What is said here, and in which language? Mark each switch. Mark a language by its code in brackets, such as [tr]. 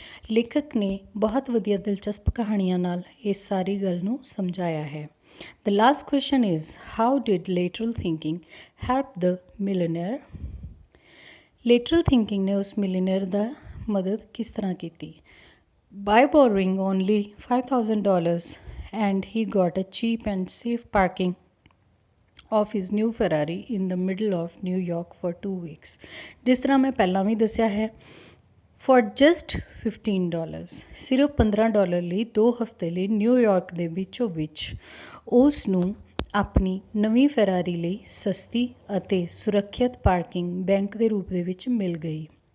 [pa] ਲੇਖਕ ਨੇ ਬਹੁਤ ਵਧੀਆ ਦਿਲਚਸਪ ਕਹਾਣੀਆਂ ਨਾਲ ਇਸ ਸਾਰੀ ਗੱਲ ਨੂੰ ਸਮਝਾਇਆ ਹੈ। [en] The last question is how did lateral thinking help the millionaire. [pa] ਲੇਟਰਲ thinking ਨੇ ਉਸ ਮਿਲੀਨੀਅਰ ਦਾ ਮਦਦ ਕਿਸ ਤਰ੍ਹਾਂ ਕੀਤੀ। [en] By borrowing only $5,000 and he got a cheap and safe parking of his new Ferrari in the middle of New York for 2 weeks। [pa] ਜਿਸ ਤਰ੍ਹਾਂ ਮੈਂ ਪਹਿਲਾਂ ਵੀ ਦੱਸਿਆ ਹੈ, [en] for just $15 [pa] ਸਿਰਫ $15 ਲਈ 2 ਹਫ਼ਤੇ ਲਈ ਨਿਊਯਾਰਕ ਦੇ ਵਿੱਚੋਂ ਵਿੱਚ ਉਸ ਨੂੰ ਆਪਣੀ ਨਵੀਂ ਫੈਰਾਰੀ ਲਈ ਸਸਤੀ ਅਤੇ ਸੁਰੱਖਿਅਤ ਪਾਰਕਿੰਗ ਬੈਂਕ ਦੇ ਰੂਪ ਦੇ ਵਿੱਚ ਮਿਲ ਗਈ।